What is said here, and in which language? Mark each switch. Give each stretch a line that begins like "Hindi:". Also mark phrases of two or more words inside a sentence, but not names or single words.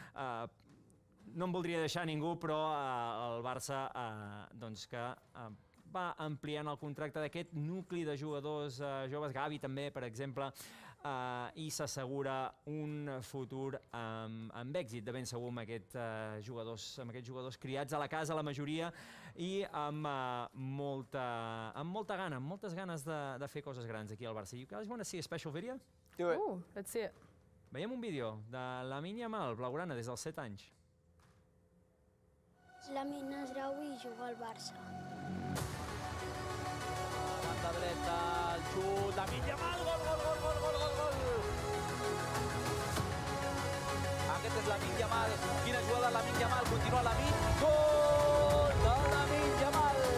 Catalan: no en voldria deixar ningú, però el Barça que va ampliant el contracte d'aquest nucli de jugadors joves, Gavi també, per exemple, i s'assegura un futur amb èxit, de ben segur, amb aquests jugadors criats a la casa, la majoria, i amb molta gana, amb moltes ganes de fer coses grans aquí al Barça.
English: You guys want to see a special video? Do it. Ooh, let's see it.
Catalan: Veiem un vídeo de LAMINE YAMAL, blaugrana, des dels 7 anys. LAMINE es grau i juga al Barça. Banda dreta, el xut, LAMINE YAMAL, gol, gol, gol, gol, gol, gol, gol. Aquest és LAMINE YAMAL, quina jugada LAMINE YAMAL, continua LAMINE, gol de LAMINE YAMAL.